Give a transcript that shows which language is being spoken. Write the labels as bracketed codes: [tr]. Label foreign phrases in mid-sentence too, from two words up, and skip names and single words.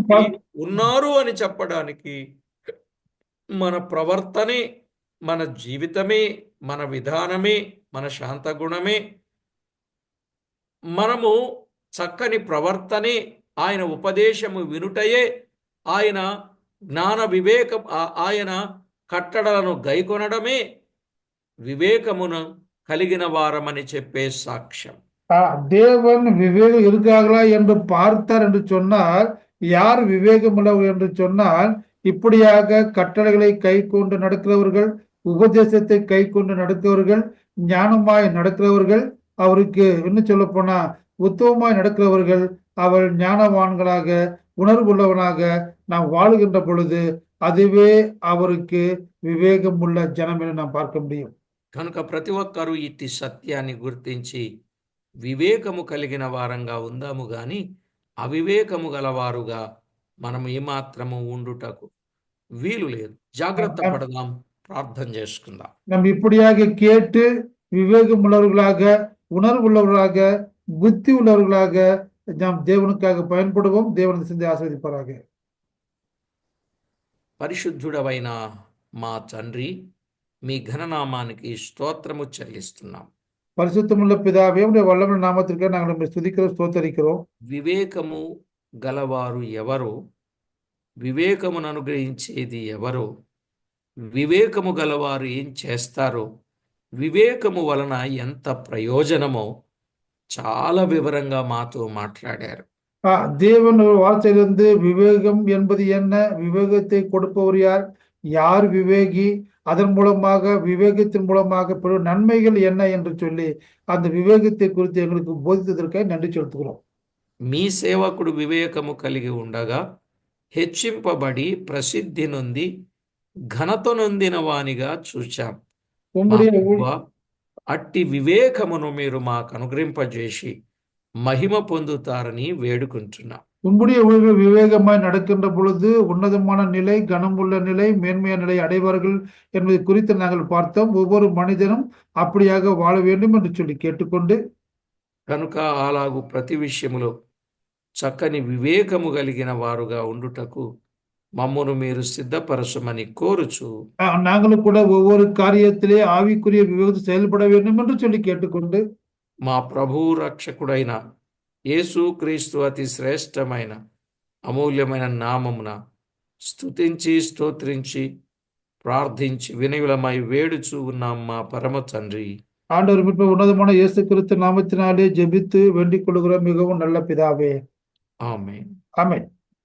[te] కాబట్టి ఉన్నారు అని చెప్పడానికి మన ప్రవర్తనే, మన జీవితమే, మన విధానమే, మన శాంతగుణమే, మనము చక్కని ప్రవర్తనే, ఆయన ఉపదేశము వినుటయే, ఆయన జ్ఞాన వివేకం, ఆయన కట్టడలను గైకొనడమే వివేకమును కలిగిన వారమని చెప్పే సాక్ష్యం. [ta] தேவன் விவேகம் இருக்காங்களா என்று பார்த்தார் என்று சொன்னால், யார் விவேகம் உள்ளவர் என்று சொன்னால், இப்படியாக கட்டளைகளை கை கொண்டு நடக்கிறவர்கள், உபதேசத்தை கை கொண்டு நடக்கிறவர்கள், ஞானமாய் நடக்கிறவர்கள், அவருக்கு இன்னும் சொல்ல போனா உத்தமமாய் நடக்கிறவர்கள், அவர் ஞானவான்களாக உணர்வுள்ளவனாக நாம் வாழுகின்ற பொழுது அதுவே அவருக்கு விவேகம் உள்ள ஜனம் என்று நாம் பார்க்க முடியும். [te] కనుక ప్రతి ఒక్కరూ ఇట్టి సత్యాన్ని గుర్తించి వివేకము కలిగిన వారంగా ఉందాము గాని అవివేకము గలవారుగా మనం ఏమాత్రము ఉండుటకు వీలు లేదు. జాగ్రత్త పడదాం, ప్రార్థన చేసుకుందాం. [ta] நாம் இப்படியாக கேட்டு விவேகம் உள்ளவர்களாக, உணர்வுள்ளவர்களாக, புத்தி உள்ளவர்களாக நாம் தேவனுக்காக பயன்படுவோம். தேவன் சிந்தை ஆசீர்வதிப்பாராக. [te] పరిశుద్ధుడవైన మా తండ్రి, మీ ఘననామానికి స్తోత్రము చెల్లిస్తున్నాం. [ta] பரிசுத்தமுள்ள பிதாவே, உடைய வல்லமையுள்ள நாமத்திற்கு நாங்கள் உம்மை ஸ்துதிக்கிறோம், ஸ்தோத்தரிக்கிறோம். [te] వివేకము గలవారు ఎవరు? వివేకమును అనుగ్రహించేది ఎవరు? వివేకము గలవారు ఏం చేస్తారో, వివేకము వలన ఎంత ప్రయోజనమో చాలా వివరంగా మాతో మాట్లాడారు. [ta] தேவன் ஒரு வார்த்தையிலிருந்து விவேகம் என்பது என்ன, விவேகத்தை கொடுப்பவர் யார், யார் விவேகி, அதன் மூலமாக விவேகத்தின் மூலமாக பெறும் நன்மைகள் என்ன என்று சொல்லி அந்த விவேகத்தை குறித்து எங்களுக்கு போதித்ததற்காக நன்றி செலுத்துகிறோம். [te] మీ సేవకుడు వివేకము కలిగి ఉండగా హెచ్చింపబడి ప్రసిద్ధి నొంది ఘనత నొందిన వానిగా చూచాం. [ta] உம்முடைய [te] ప్రభువా, అట్టి వివేకమును మీరు మాకు అనుగ్రహింపజేసి మహిమ పొందుతారని వేడుకుంటున్నాం. [ta] உம்முடைய ஊழியர்கள் விவேகமாய் நடக்கின்ற பொழுது உன்னதமான நிலை, கனமுள்ள நிலை, மேன்மையான நிலை அடைவார்கள் என்பதை குறித்து நாங்கள் பார்த்தோம். ஒவ்வொரு மனிதனும் அப்படியாக வாழ வேண்டும் என்று சொல்லி கேட்டுக்கொண்டு, [te] కనుక అలాగు ప్రతి విషయములో చక్కని వివేకము కలిగిన వారుగా ఉండుటకు మమ్మను మీరు సిద్ధపరచమని కోరుచు, [ta] நாங்களும் கூட ஒவ்வொரு காரியத்திலே ஆவிக்குரிய விவேகத்தை செயல்பட வேண்டும் என்று சொல்லி கேட்டுக்கொண்டு, [te] మా ప్రభువు రక్షకుడైన యేసుక్రీస్తు అతి శ్రేష్టమైన అమూల్యమైన నామమున స్తుతించి స్తోత్రించి ప్రార్థించి వినయులమై వేడుచూ ఉన్నాం మా పరమ తండ్రి. [ta] ஆண்டவர் மீட்பர் உன்னதமான இயேசு கிறிஸ்து நாமத்தினாலே ஜெபித்து வேண்டிக் கொள்கிறோம், மிகவும் நல்ல பிதாவே. [te] ఆమేన్. [ta] ஆமென்.